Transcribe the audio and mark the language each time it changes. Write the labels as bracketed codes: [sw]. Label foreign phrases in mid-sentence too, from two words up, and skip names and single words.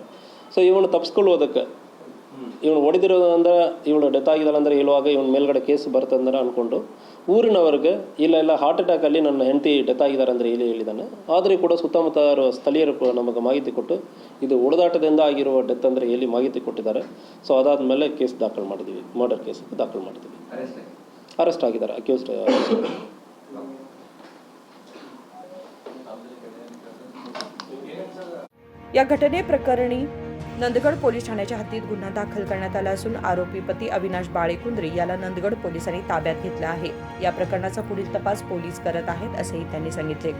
[kn] ಸೊ ಇವನು ತಪ್ಪಿಸ್ಕೊಳ್ಳೋದಕ್ಕೆ, ಇವನು ಹೊಡೆದಿರೋದಂದ್ರೆ ಇವಳು ಡೆತ್ ಆಗಿದ್ದಾಳೆ ಅಂದರೆ ಹೇಳುವಾಗ ಇವನ ಮೇಲ್ಗಡೆ ಕೇಸ್ ಬರ್ತಂದ್ರೆ ಅಂದ್ಕೊಂಡು ಊರಿನವ್ರಿಗೆ ಇಲ್ಲ [en] heart attack [kn] ನನ್ನ ಹೆಂಡತಿ ಡೆತ್ ಆಗಿದ್ದಾರೆ ಅಂದರೆ ಹೇಳಿದ್ದಾನೆ। ಆದರೆ ಕೂಡ ಸುತ್ತಮುತ್ತ ಸ್ಥಳೀಯರು ಕೂಡ ನಮಗೆ ಮಾಹಿತಿ ಕೊಟ್ಟು ಇದು ಹೊಡೆದಾಟದಿಂದ ಆಗಿರುವ ಡೆತ್ ಅಂದರೆ ಮಾಹಿತಿ ಕೊಟ್ಟಿದ್ದಾರೆ। ಸೊ ಅದಾದಮೇಲೆ ಕೇಸ್ ದಾಖಲು ಮಾಡಿದ್ದೀವಿ, [en] murder case [kn] ದಾಖಲು ಮಾಡಿದ್ದೀವಿ। ಅರೆಸ್ಟ್ ಆಗಿದ್ದಾರೆ ಅಕ್ಯೂಸ್ಡ್। [mr] या घटनेप्रकरणी नंदगड पोलीस ठाण्याच्या हद्दीत गुन्हा दाखल करण्यात आला असून आरोपी पती अविनाश बाळेकुंद्री याला नंदगड पोलिसांनी ताब्यात घेतलं आहे। या प्रकरणाचा पुढील तपास पोलीस करत आहेत असेही त्यांनी सांगितले।